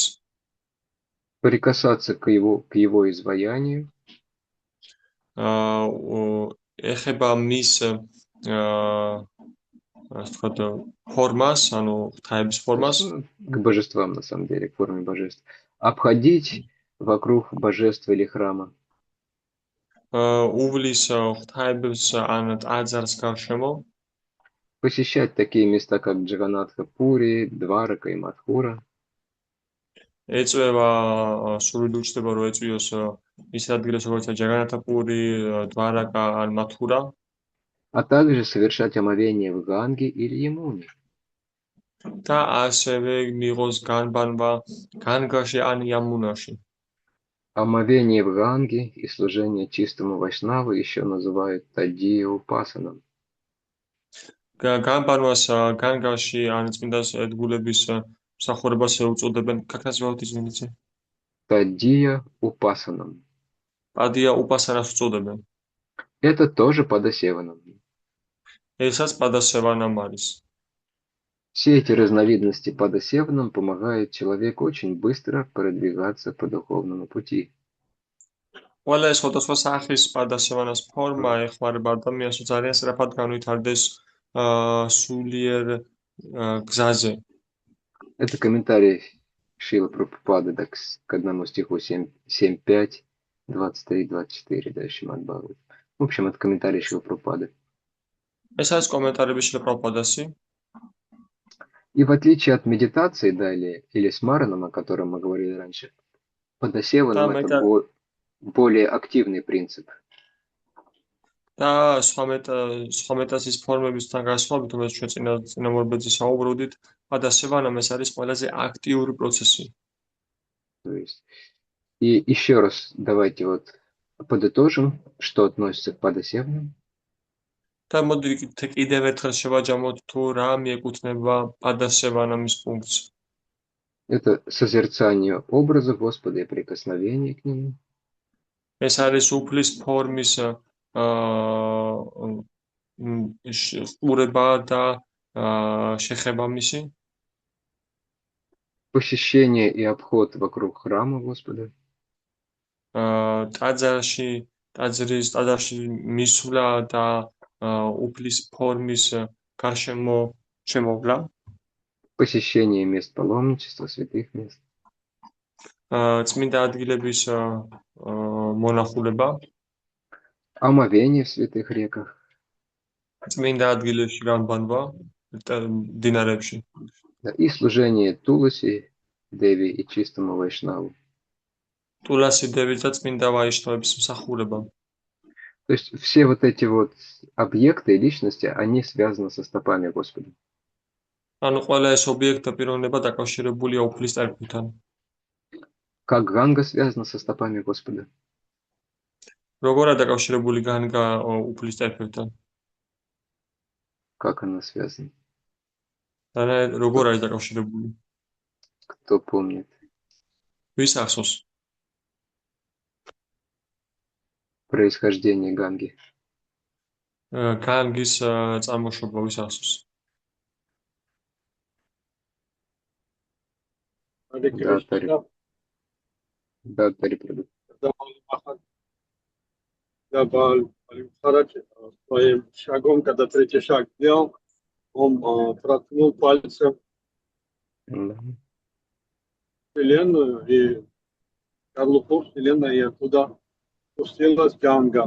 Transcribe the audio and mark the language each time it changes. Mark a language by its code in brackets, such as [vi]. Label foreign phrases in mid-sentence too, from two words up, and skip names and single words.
[ru] Прикасаться к его изваянию. [ka] ეხება მის формას, ანუ ღვთაების формას. [ru] К божествам, на самом деле, к форме божеств. Обходить вокруг божеств или храма. [ka] უვლის ღვთაებს ან ტაძარს გარშემო. [ru] Посещать такие места, как Джаганатха Пури, Дварака и Мадхура. [ka] ეწევა სურვილი უჩნდება, რომ ეწვიოს ის ადგილებს, როგორც ჯაგანათა პური, დვარაკა ან მათურა. [ru] А также совершать омовение в Ганге или Ямуне. [ka] და ასევე მიიღოს განბანვა განგაში ან ямунაში. [ru] Омовение в Ганге и служение чистому Вайшнаву еще называют Таддия Упасаном. [ka] განბანვას განგაში ან წმინდა ერთგულების მსახურებას ეუწოდებენ. [ru] Как называют, извините? Тадия упасанам. [ka] პადია უპასანას უწოდებენ. [ru] Это тоже подосеванам. [ka] ესაც პადასევანამ არის. [ru] Все эти разновидности подосеванам помогают человеку очень быстро продвигаться по духовному пути. [ka] ყველა ეს სხვადასხვა სახის პადასევანას ფორმა ეხმარება ადამიანს ძალიან სწრაფად განვითარდეს სულიერ გზაზე. [ru] Это комментарий Шрилы Прабхупады к одному стиху 7.5, 23-24, да, Шримад Бхагават. В общем, это комментарий Шрилы Прабхупады. [ka] ეს არის კომენტარები შრილ პრაბჰუპადასი. [ru] И в отличие от медитации, да, или смараном, о котором мы говорили раньше, подосеванам это более активный принцип. [ka] და სხვა მეტასის ფორმებისთან გასხვავებით, რომელიც ჩვენ წინამორბედზე საუბრობდით, პადასევანამ ეს არის ყველაზე აქტიური პროცესი. [ru] То есть, и еще раз давайте вот подытожим, что относится к подосеванам. [ka] და მოდი კიდევ ერთხელ შევაჯამოთ თუ რა მიეკუთვნება პადასევანამის ფუნქციას. [ru] Это созерцание образа Господа и прикосновение к Нему. [ka] ეს არის უფლის ფორმის ყურება და შეხება მისი. [ru] Посещение и обход вокруг храма Господа. [ka] ტაძარში მისვლა და უფლის ფორმის გარშემო შემოვლა. [ru] Посещение мест паломничества, святых мест. [ka] წმინდა ადგილების მონახულება. [ru] Омовение в святых реках. [ka] წმინდა ადგილებში განბანვა დინარებში. [ru] И служение Туласи, Деви и чистому Вайшнаву. [ka] ტულასი დევის და წმინდა ვაიშნავების მსახურება. [ru] То есть все вот эти вот объекты и личности, они связаны со стопами Господа. [ka] ანუ ყველა ეს ობიექტი პიროვნება დაკავშირებულია უფლის წერტილთან. [ru] Как Ганга связана со стопами Господа? [ka] როგორ არის დაკავშირებული განგა უფლის წერტილთან? [ru] Как она связана? [ka] როგორ არის დაკავშირებული? [ru] Кто помнит? [ka] ვის ახსოვს? [ru] Происхождение Ганги. [ka] განგის წარმოშობა ვის ახსოვს? [ru] Да, Тарипраду. Да, Харачи, своим шагом, когда третий шаг сделал, он проткнул пальцем Вселенную и скорлупу Вселенной, и оттуда спустилась Ганга.